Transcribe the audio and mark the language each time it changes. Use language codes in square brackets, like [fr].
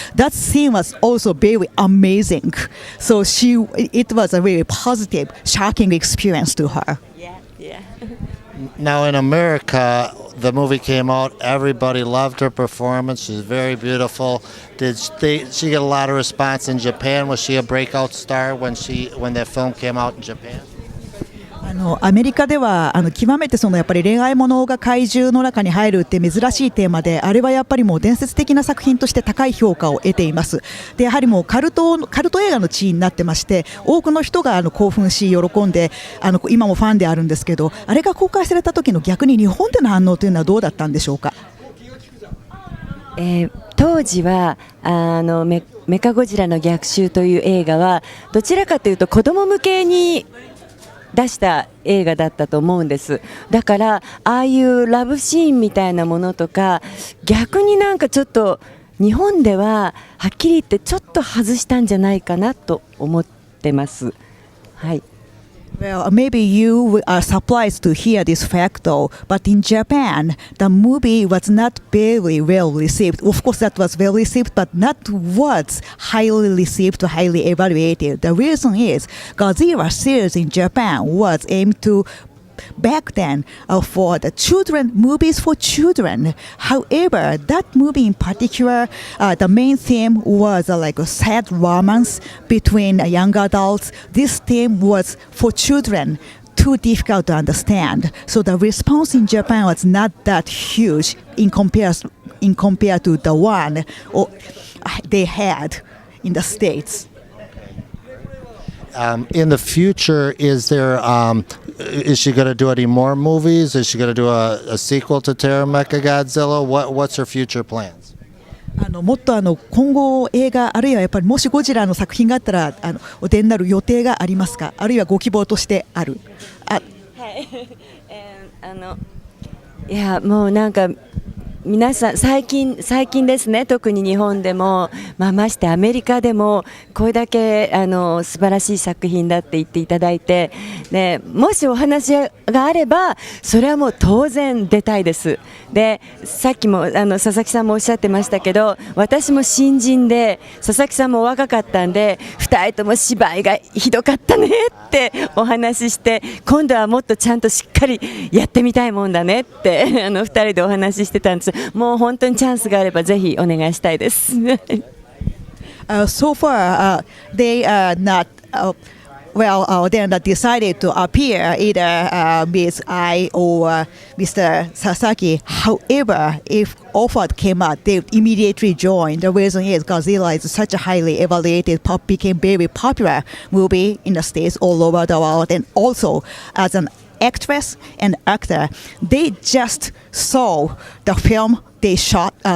[en] That scene was also very amazing. So it was a very positive, shocking experience to her. Yeah. Now in America, the movie came out. Everybody loved her performance. She's very beautiful. Did she get a lot of response in Japan? Was she a breakout star when that film came out in Japan? [ja] アメリカでは極めてやっぱり恋愛ものが怪獣の中に入るって珍しいテーマで、あれはやっぱりもう伝説的な作品として高い評価を得ています。でやはりもうカルト映画の地位になってまして、多くの人が興奮し喜んで今もファンであるんですけど、あれが公開された時の逆に日本での反応というのはどうだったんでしょうか？当時はメカゴジラの逆襲という映画はどちらかというと子供向けに出した映画だったと思うんです。だからああいうラブシーンみたいなものとか、逆になんかちょっと日本でははっきり言ってちょっと外したんじゃないかなと思ってます。はい。 [en] Well, maybe you are surprised to hear this fact, though. But in Japan, the movie was not very well received. Of course, that was well received, but not was highly received, highly evaluated. The reason is Godzilla series in Japan was aimed to back then for the children, movies for children. However, that movie in particular, the main theme was like a sad romance between young adults. This theme was for children, too difficult to understand. So the response in Japan was not that huge in compared to the one they had in the States. In the future, is she going to do any more movies? Is she going to do a sequel to Terra Mechagodzilla? What's her future plans? [ja] もっと今後映画あるいはやっぱりもしゴジラの作品があったらお出になる予定がありますか？あるいはご希望としてある？はい。いやもうなんか。皆さん最近ですね、特に日本でも、ましてアメリカでもこれだけ素晴らしい作品だって言っていただいて、でもしお話があればそれはもう当然出たいです。でさっきも佐々木さんもおっしゃってましたけど、私も新人で佐々木さんも若かったんで2人とも芝居がひどかったねってお話しして、今度はもっとちゃんとしっかりやってみたいもんだねって2人でお話ししてたんです。もう本当にチャンスがあればぜひお願いしたいです。 [en] So far, they are not. They're not decided to appear either Ms. I or Mr. Sasaki. However, if offered came out, they would immediately join. The reason is Godzilla is such a highly evaluated, became very popular movie in the States all over the world, and also as an actress and actor, they just saw the film they shot.